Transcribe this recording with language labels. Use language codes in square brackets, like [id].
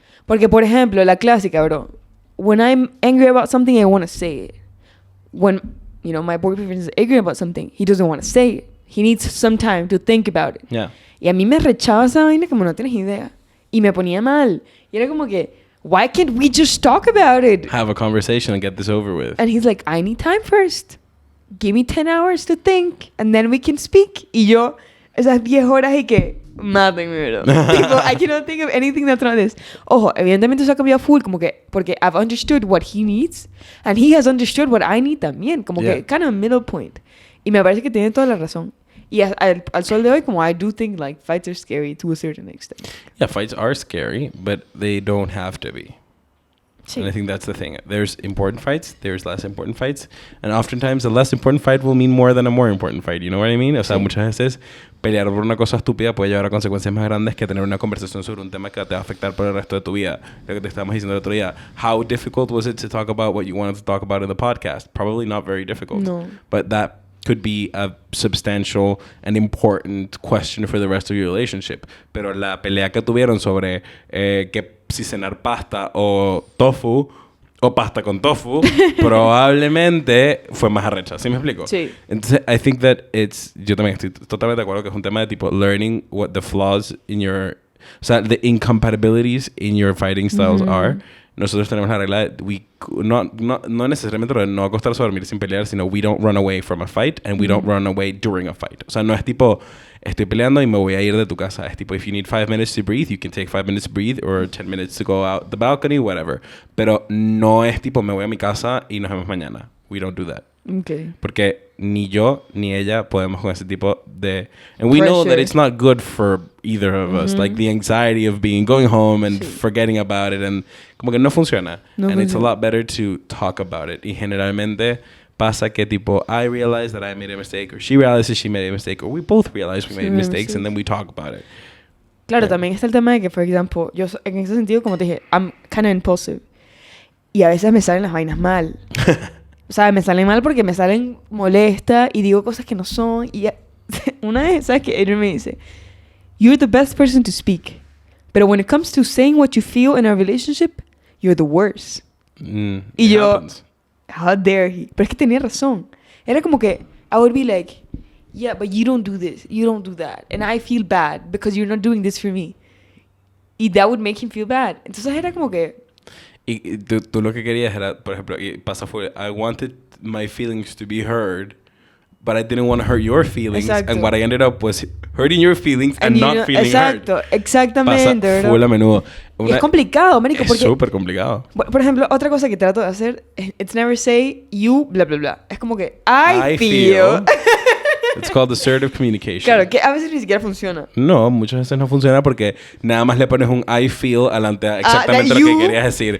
[es] Porque, por ejemplo, la clásica, bro. [en] When I'm angry about something, I want to say it. When, my boyfriend is angry about something, he doesn't want to say it. He needs some time to think about it. Yeah. [es] Y a mí me rechazaba esa vaina como no tienes idea. Y me ponía mal. Y era como que, [en] why can't we just talk about it? Have a conversation and get this over with. And he's like, I need time first. Give me 10 hours to think, and then we can speak. [es] Y yo, esas 10 horas y que, mátenme, bro. [en] Tipo, I cannot think of anything that's not this. [es] Ojo, evidentemente eso ha cambiado full, como que, porque [en] I've understood what he needs, and he has understood what I need [es] también, como que, [en] kind of a middle point. [es] Y me parece que tiene toda la razón. Y al sol de hoy, como [en] I do think, like, fights are scary to a certain extent. Yeah, fights are scary, but they don't have to be. Sí. And I think that's the thing. There's important fights, there's less important fights, and oftentimes a less important fight will mean more than a more important fight. You know what I mean? [es] O sea, muchas veces pelear por una cosa estúpida puede llevar a consecuencias más grandes que tener una conversación sobre un tema que te va a afectar por el resto de tu vida. Lo que te estábamos diciendo el otro día. [en] How difficult was it to talk about what you wanted to talk about in the podcast? Probably not very difficult. [es] No. [en] But that could be a substantial and important question for the rest of your relationship. [es] Pero la pelea que tuvieron sobre que si cenar pasta o tofu o pasta con tofu probablemente fue más arrecha. ¿Sí me explico? Sí. [en] Entonces, I think that [es] yo también estoy totalmente de acuerdo que es un tema de tipo [en] learning what the flaws in your... [es] O sea, [en] the incompatibilities in your fighting styles are. [es] nosotros tenemos la regla de no necesariamente no acostarse a dormir sin pelear, sino [en] we don't run away from a fight [es] and we don't run away during a fight. O sea, no es tipo, estoy peleando y me voy a ir de tu casa. Es tipo, [en] if you need 5 minutes to breathe, you can take 5 minutes to breathe or 10 minutes to go out the balcony, whatever. [es] Pero no es tipo, me voy a mi casa y nos vemos mañana. [en] We don't do that. Okay. [es] Porque ni yo ni ella podemos con ese tipo de... [en] And we know that it's not good for either of us. Like the anxiety of going home and forgetting about it. And [es] como que no funciona. [en] It's a lot better to talk about it. [es] Y generalmente pasa que tipo, [en] I realize that I made a mistake. Or she realizes she made a mistake. Or we both realize we made mistakes. And then we talk about it. [es] Claro, también está el tema de que, por ejemplo, yo en ese sentido, como te dije, [en] I'm kind of impulsive. [es] Y a veces me salen las vainas mal. O sea, me salen mal porque me salen molesta y digo cosas que no son. Y una vez, ¿sabes qué? Adrian me dice, [en] you're the best person to speak. But when it comes to saying what you feel in a relationship, you're the worst. [es] Y yo, [en] happens. How dare he? [es] Pero es que tenía razón. Era como que, [en] I would be like, yeah, but you don't do this, you don't do that. And I feel bad because you're not doing this for me. Y that would make him feel bad. [es] Entonces era como que... Y tú lo que querías era, por ejemplo, y pasa fue, [en] I wanted my feelings to be heard, but I didn't want to hurt your feelings. [es] Exacto. [en] And what I ended up was hurting your feelings and not feeling [es] exacto, [en] hurt. [es] Exactamente. Pasa full a menudo. Y es complicado, marico. Es súper complicado. Por ejemplo, otra cosa que trato de hacer, [en] it's never say you, [es] bla, bla, bla. Es como que, [en] I feel. It's called assertive communication. [es] Claro, que a veces ni siquiera funciona. No, muchas veces no funciona porque nada más le pones un [en] I feel [es] adelante a exactamente lo que querías decir.